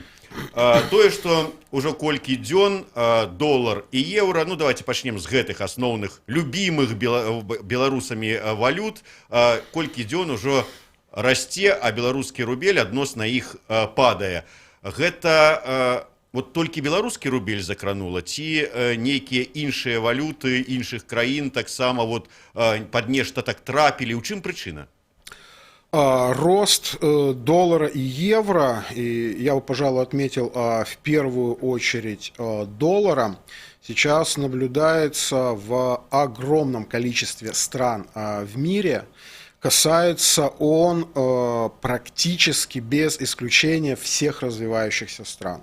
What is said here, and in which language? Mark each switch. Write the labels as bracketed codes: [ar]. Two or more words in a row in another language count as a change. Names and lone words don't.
[be] Тое, што ўжо колькі дзён долар і еўра, ну давайте пачнем з гэтых асноўных любімых беларусамі валют, колькі дзён ужо расце, а беларускі рубель адносна іх падае. Гэта вот толькі беларускі рубель закранула, ці нейкія іншыя валюты іншых краін таксама вот пад нешта так трапілі? У чым прычына? [ru] Рост доллара и евро, и я бы, пожалуй, отметил в первую очередь доллара, сейчас наблюдается в огромном количестве стран в мире. Касается он практически без исключения всех развивающихся стран.